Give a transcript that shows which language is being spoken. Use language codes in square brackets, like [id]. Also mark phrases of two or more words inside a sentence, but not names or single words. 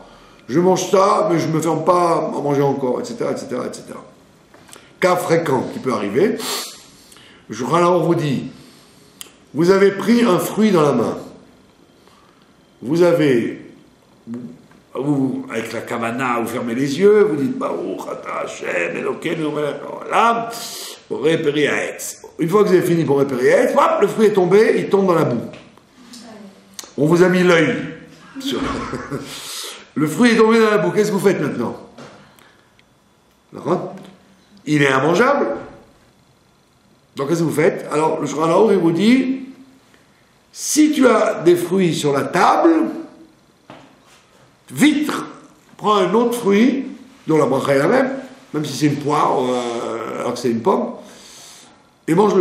[fr] Je mange ça, mais je me ferme pas à manger encore, etc., etc., etc. Cas fréquent qui peut arriver. On vous dit, vous avez pris un fruit dans la main. Vous avez... avec la kavana, vous fermez les yeux, vous dites [he] ברוך אתה השם אלוקינו מלך העולם בורא פרי העץ. [fr] Une fois que vous avez fini [he] בורא פרי העץ, [fr] hop, le fruit est tombé, il tombe dans la boue. On vous a mis l'œil. Le fruit est tombé dans la boue, qu'est-ce que vous faites maintenant? D'accord? Il est immangeable. Donc qu'est-ce que vous faites? Alors le Shulchan Aruch il vous dit si tu as des fruits sur la table, vite, prends un autre fruit, dont la bracha est la même si c'est une poire, alors que c'est une pomme, et mange-le.